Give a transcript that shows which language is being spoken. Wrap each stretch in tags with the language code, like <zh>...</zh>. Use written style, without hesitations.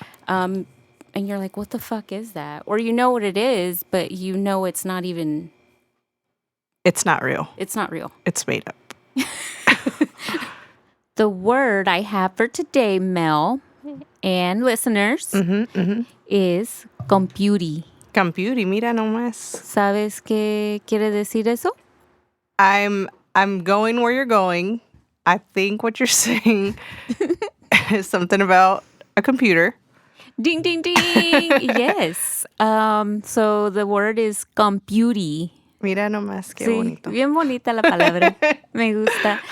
<en>And you're like, what the fuck is that? Or you know what it is, but you know it's not even... It's not real. It's not real. It's made up. The word I have for today, Mel, and listeners, is computi.</en> <es>Computi, mira nomás. ¿Sabes qué quiere decir eso?</es> <en>I'm going where you're going. I think what you're saying is something about a computer. Ding, ding, ding. Yes. So the word is computi.</en> <es>Mira nomás, qué Sí, bonito. bien bonita la palabra. Me gusta.</es>